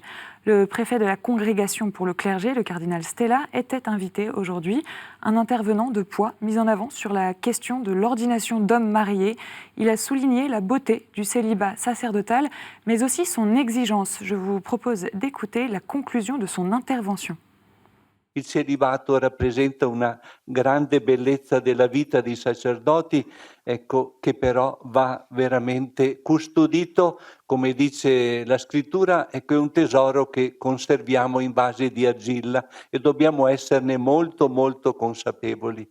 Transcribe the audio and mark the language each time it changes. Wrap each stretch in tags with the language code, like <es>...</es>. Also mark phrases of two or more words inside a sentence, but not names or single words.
<fr>Le préfet de la Congrégation pour le clergé, le cardinal Stella, était invité aujourd'hui. Un intervenant de poids mis en avant sur la question de l'ordination d'hommes mariés. Il a souligné la beauté du célibat sacerdotal, mais aussi son exigence. Je vous propose d'écouter la conclusion de son intervention.</fr> <it>Il celibato rappresenta una grande bellezza della vita dei sacerdoti, ecco, che però va veramente custodito, come dice la scrittura, ecco, è un tesoro che conserviamo in vasi di argilla e dobbiamo esserne molto molto consapevoli.</it>